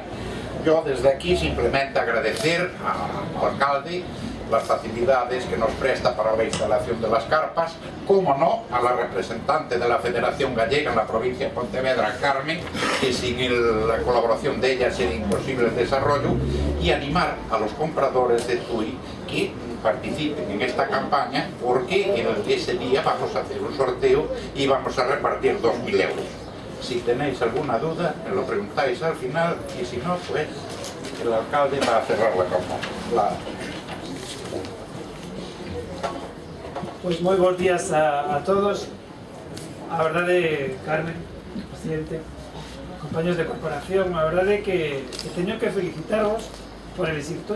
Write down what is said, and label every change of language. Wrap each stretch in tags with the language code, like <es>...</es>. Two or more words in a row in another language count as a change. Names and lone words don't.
<es>Yo desde aquí simplemente agradecer al alcalde las facilidades que nos presta para la instalación de las carpas, como no, a la representante de la Federación Gallega en la provincia de Pontevedra, Carmen, que sin la colaboración de ella sería imposible el desarrollo, y animar a los compradores de Tui que participen en esta campaña, porque ese día vamos a hacer un sorteo y vamos a repartir 2.000 euros. Si tenéis alguna duda, me lo preguntáis al final, y si no, pues el alcalde va a cerrar la campaña.</es> <gl>Pois moi bons días a todos. A verdade, Carmen, presidente, compañeros de corporación, a verdade que teño que felicitaros por elegir Tui.</gl>